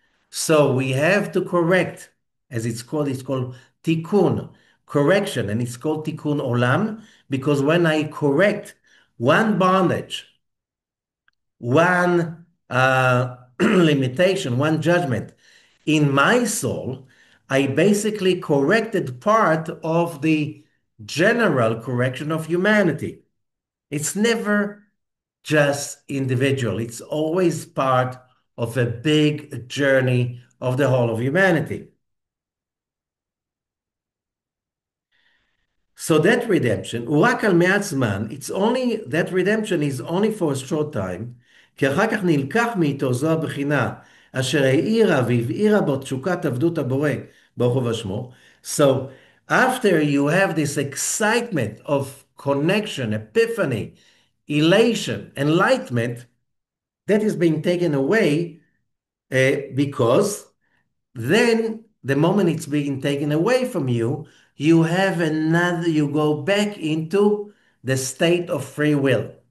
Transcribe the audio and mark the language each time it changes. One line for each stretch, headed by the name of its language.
English: So we have to correct, as it's called tikkun, correction, and it's called tikkun olam because when I correct one bondage, one limitation, one judgment in my soul, I basically corrected part of the general correction of humanity. It's never just individual, it's always part of a big journey of the whole of humanity. So that redemption,
Hebrew: הוא רק על מעט זמן,
English: that redemption is only for a short time,
Hebrew: כי אחר כך נלקח מאיתו זו הבחינה, אשר האירה והבעירה בו תשוקת עבדות הבורא, ברוך הוא ושמו.
English: So after you have this excitement of connection, epiphany, elation, enlightenment, that is being taken away because then the moment it's being taken away from you, you have another, you go back into the state of free will.